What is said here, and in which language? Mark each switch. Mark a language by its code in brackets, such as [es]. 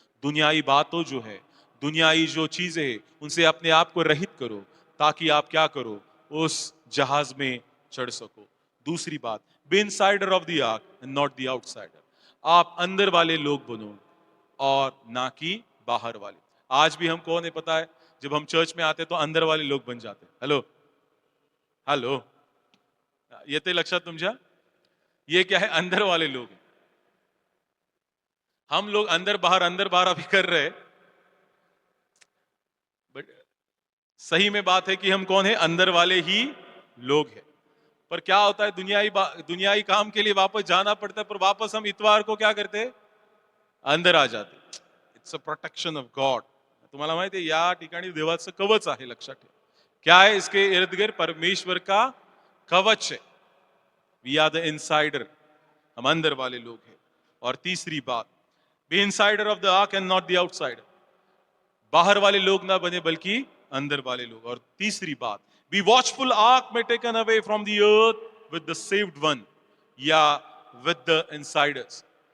[hi] दुनियाई बातों जो है, दुनियाई जो चीजें हैं, उनसे अपने आप को रहित करो ताकि आप क्या करो? उस जहाज में चढ़ सको। दूसरी बात, [en] Be insider of the ark and not the outsider. [hi] आप अंदर वाले लोग बनो और ना कि बाहर वाले। आज भी हम कौन है पता है? जब हम चर्च में आते तो अंदर वाले लोग बन जाते हैं। [mr] हेलो हेलो, येते लक्षात तुमच्या? [hi] ये क्या है? अंदर वाले लोग हैं। हम लोग अंदर बाहर अभी कर रहे हैं, बट सही में बात है कि हम कौन है? अंदर वाले ही लोग हैं। पर क्या होता है? दुनियाई काम के लिए वापस जाना पड़ता है, पर वापस हम इतवार को क्या करते हैं? अंदर आ जाते। [en] It's a protection of God. [mr] तुम्हाला माहिती आहे या ठिकाणी देवाचं कवच आहे, लक्षात ठेवा। [hi] क्या है इसके इर्द गिर्द? परमेश्वर का कवच है। [en] we are the insider, [hi] हम अंदर वाले लोग हैं। और तीसरी बात, [en] Be insider of the ark and not the outsider. [hi] बाहर वाले लोग ना बने बल्कि अंदर वाले लोग। और तीसरी बात, [en] Be watchful ark में taken away from the earth with the saved one, या with the insiders.